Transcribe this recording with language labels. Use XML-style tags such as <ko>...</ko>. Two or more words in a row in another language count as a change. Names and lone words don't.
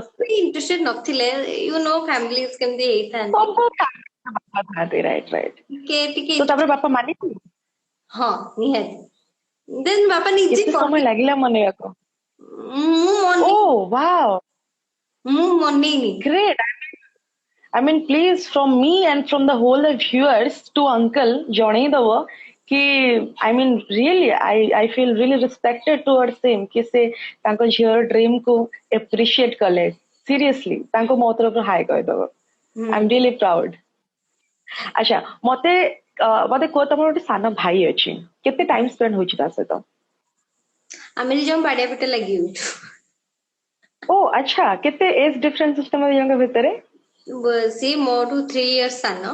<or>ଇଣ୍ଟରେଷ୍ଟେଡ ନଥିଲେ,</or> <en>you know family</en> <or>କେମିତି ହେଇଥାନ୍ତି। ସବୁ ଥାନ୍ତି</or> <en>right right.</en> <or>ଟିକେ ଟିକେ ତ ତାପରେ ବାପା ମାନିଥିଲେ? ହଁ ନିହାତି। ଦେନ୍ ବାପା ନିଜେ କେତେ ସମୟ କହିଲେ, ଲାଗିଲା ମନେଇବାକୁ? ମୁଁ ଓ ମନେଇ ୱାଓ ମୁଁ ମନେଇନି।</or> <en>great. I mean, please, from me and from the whole of viewers to uncle,</en> <or>ଜଣେଇ ଦବ କି</or> <en>I mean, really, I feel really respected towards him</en> <or>କି ସେ ତାଙ୍କ ଝିଅର ଡ୍ରିମ୍ କୁ appreciate କଲେ। Seriously, ତାଙ୍କୁ ମୋ ତରଫରୁ ହାଇ କହିଦବ। ହୁଁ</or> <en>I'm really proud.</en> <or>ଆଚ୍ଛା ମତେ କୁହ, ତମର ଗୋଟେ ସାନ ଭାଇ ଅଛି, କେତେ</or> <en>time spend</en> <or>ହଉଛି ତା ସହିତ? ଆମେ ଦି ଜଣ ବାଡିଆ ପିଟା ଲାଗି ଯାଉଛୁ। ଓ ଆଚ୍ଛା, କେତେ</or> <en>age difference</en> <or>ଅଛି ତମ ଦିଜଣଙ୍କ ଭିତରେ? ସିଏ ମୋଠୁ 3 years ସାନ।</or>